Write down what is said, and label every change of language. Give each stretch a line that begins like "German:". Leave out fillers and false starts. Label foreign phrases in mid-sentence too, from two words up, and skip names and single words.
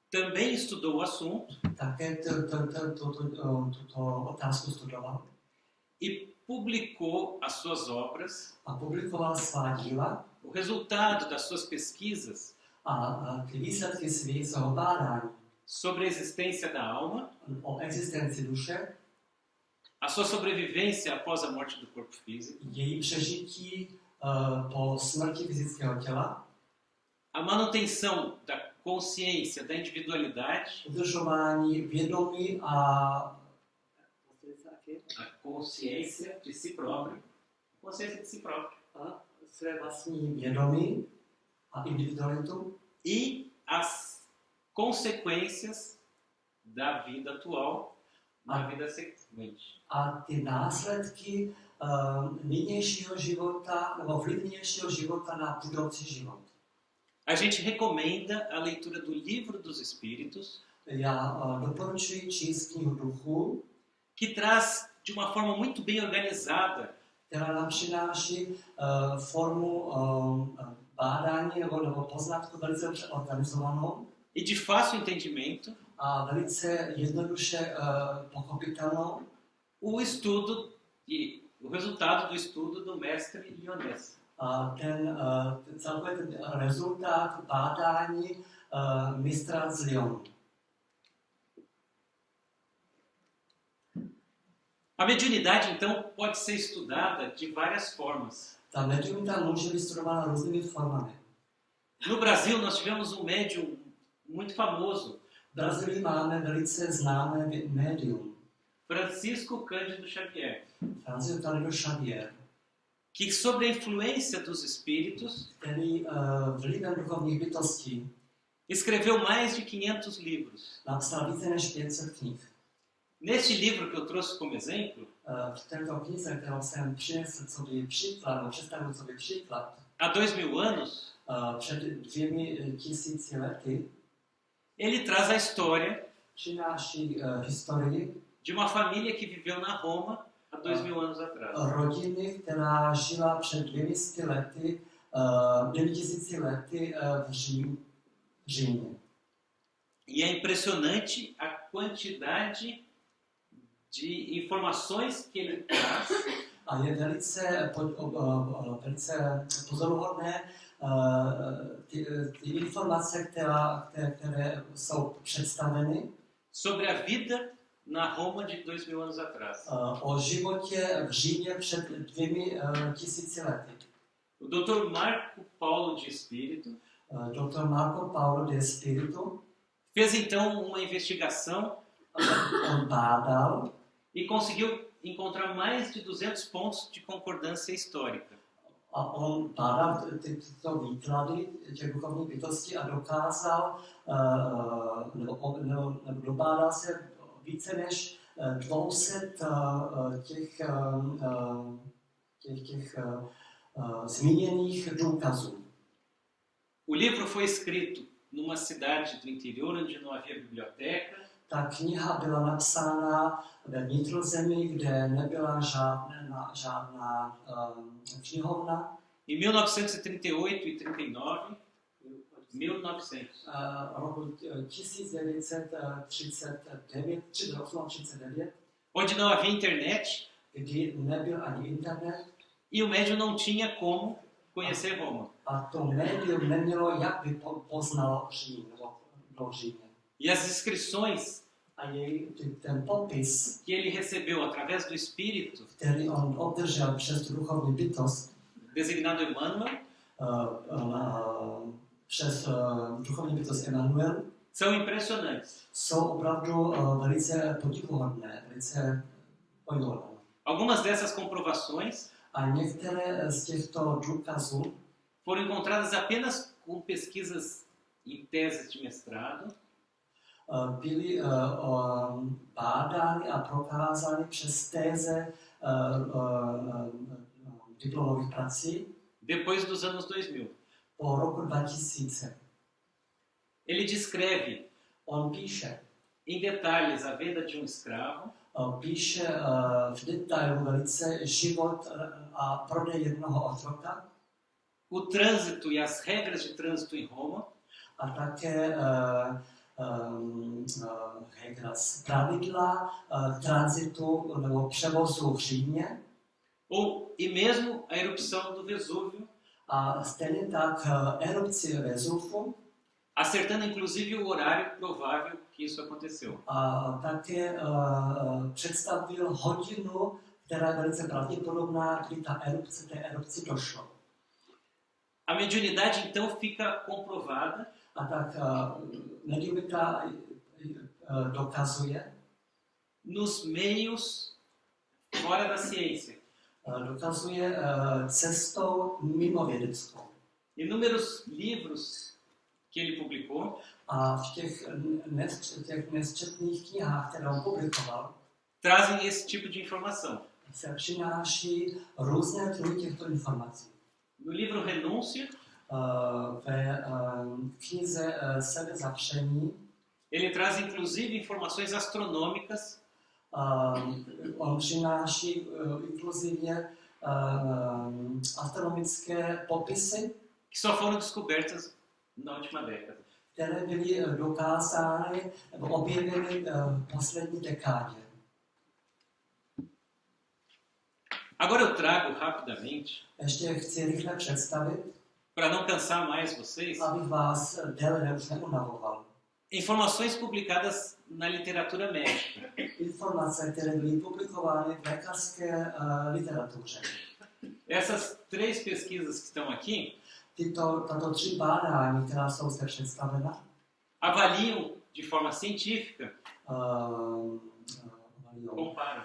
Portuguese: também estudou o assunto
Czech: také tuto otázku studoval
Portuguese: e publicou as suas obras.
Czech: a publikoval svá díla
Portuguese: O resultado das suas pesquisas
Czech: a ty výsledky svého bádání
Portuguese: sobre a existência da alma,
Czech: o existenci duše,
Portuguese: a sua sobrevivência após a morte do corpo físico,
Czech: její přežití po smrti fyzického těla,
Portuguese: a manutenção da consciência, da individualidade,
Czech: udržování vědomí a
Portuguese: consciência de si próprio, consciência de si próprio,
Czech: své vlastní vědomí a individualitu
Portuguese: e as consequências da vida atual na vida seguinte.
Czech: a ty následky nynějšího života nebo vliv nynějšího života na budoucí život.
Portuguese: A gente recomenda a leitura do Livro dos Espíritos,
Czech: Já doporučuji číst knihu duchu,
Portuguese: que traz de uma forma muito bem organizada
Czech: která nám přináší formu bádání nebo poznatku velice dobře organizovanou
Portuguese: e de fácil entendimento
Czech: a velice jednoduše pochopitelnou
Portuguese: o estudo e o resultado do estudo do mestre Lyonès.
Czech: a celkově ten rezultát bádání mistra z Lyonu.
Portuguese: A mediunidade, então, pode ser estudada de várias formas.
Czech: Ta mediumita může být studována různými formami.
Portuguese: No Brasil, nós tivemos um médium muito famoso,
Czech: V Brazílii máme velice známé médium,
Portuguese: Francisco Cândido Xavier,
Czech: Francisco Cândido Xavier,
Portuguese: que, sob a influência dos espíritos,
Czech: který vlivem duchovních bytostí
Portuguese: escreveu mais de 500 livros.
Czech: napsal více než 500 knih.
Portuguese: Neste livro que eu trouxe como exemplo,
Czech: V této knize, kterou jsem přinesl co by příklad, nebo představil co by příklad,
Portuguese: há 2000 anos,
Czech: před 2000 lety,
Portuguese: ele traz a história
Czech: přináší historii
Portuguese: de uma família que viveu na Roma há 2000 anos atrás.
Czech: rodiny, která žila před 200 lety, 2000 lety v Římě.
Portuguese: E é impressionante a quantidade de informações que ele traz
Czech: A je velice pozoruhodné ty informace, které jsou představeny
Portuguese: sobre a vida na Roma de 2000 anos atrás.
Czech: o životě v Římě před 2000 lety.
Portuguese: O Dr. Marco Paulo de Espírito
Czech: Dr. Marco Paulo de Espírito
Portuguese: fez então uma investigação
Czech: on bádal
Portuguese: e conseguiu encontrar mais de 200 pontos de concordância histórica.
Czech: a on bádal tyto výklady těch duchovních bytostí a dokázal, nebo dobádal se více než 200 těch zmíněných důkazů.
Portuguese: O livro foi escrito numa cidade do interior onde não havia biblioteca.
Czech: Ta kniha byla napsána ve vnitrozemí, kde nebyla žádná knihovna.
Portuguese: Em 1938 e 39, 1900.
Czech: Roku 1939,
Portuguese: Onde não havia internet
Czech: kdy nebyl ani internet
Portuguese: e o médium não tinha como conhecer Roma.
Czech: a to médium nemělo, jak by poznalo Řím nebo do Římě.
Portuguese: E as inscrições
Czech: A ten popis,
Portuguese: que ele recebeu através do Espírito,
Czech: který on obdržel přes tu duchovní bytost,
Portuguese: designado Emmanuel,
Czech: přes duchovní bytost Emanuel,
Portuguese: são impressionantes.
Czech: jsou opravdu velice podivuhodné, velice podivuhodné.
Portuguese: Algumas dessas comprovações
Czech: A některé z těchto důkazů
Portuguese: foram encontradas apenas com pesquisas em teses de mestrado,
Czech: byly bádány a prokázány přes téze diplomových prací
Portuguese: depois dos anos 2000.
Czech: po roku 2000.
Portuguese: Ele descreve
Czech: On píše,
Portuguese: em detalhes a venda de um escravo,
Czech: píše v detailu velice život a prodej jednoho otroka
Portuguese: o trânsito e as regras de trânsito em Roma,
Czech: a také pravidla tranzitu nebo převozu v Římě
Portuguese: e mesmo a erupção do Vesúvio,
Czech: a stejně tak erupci Vezuvu
Portuguese: acertando inclusive o horário provável que isso aconteceu.
Czech: a také představil hodinu, která je velice pravděpodobná, kdy té erupci došlo.
Portuguese: A mediunidade então fica comprovada
Czech: A tak mediumita dokazuje,
Portuguese: nos meios fora da ciência.
Czech: dokazuje cestou mimovědeckou.
Portuguese: Inúmeros livros que ele publicou
Czech: A v těch nesčetných knihách, které on publikoval,
Portuguese: trazem esse tipo de informação.
Czech: se přináší různé druhy těchto informací.
Portuguese: No livro Renúncia,
Czech: Ve knize Sebezapření
Portuguese: ele traz inclusive informações astronômicas
Czech: on přináší inkluzivně astronomické popisy,
Portuguese: que só foram descobertas na última década.
Czech: které byly dokázány nebo objeveny v poslední dekádě.
Portuguese: Agora eu trago rapidamente,
Czech: Ještě chci rychle představit,
Portuguese: para não cansar mais vocês,
Czech: abych vás déle už neunavoval.
Portuguese: informações publicadas na literatura médica.
Czech: Informace, které byly publikovány v lékařské literatuře.
Portuguese: Essas 3 pesquisas que estão aqui
Czech: Tato 3 bádání, která jsou zde představena,
Portuguese: avaliam de forma científica, comparam